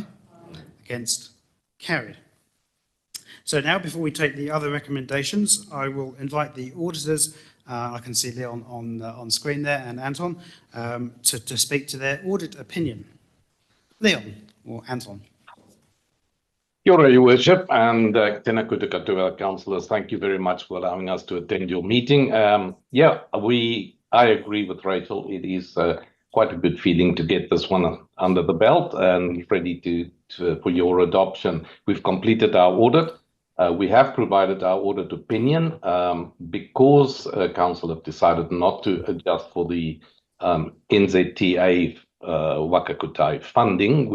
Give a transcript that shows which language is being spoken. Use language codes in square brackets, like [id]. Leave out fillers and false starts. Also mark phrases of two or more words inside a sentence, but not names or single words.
[en] Aye. Against? Carried. So now, before we take the other recommendations, I will invite the auditors. I can see Leon on screen there and Anton to speak to their audit opinion. Leon or Anton. [mi] Kia ora, [en] Your Worship, and [mi] tēnā koutou [en] to our councillors. Thank you very much for allowing us to attend your meeting. I agree with Rachel. It is quite a good feeling to get this one under the belt and ready for your adoption. We've completed our audit. We have provided our audit opinion because council have decided not to adjust for the NZTA Wakakutai funding.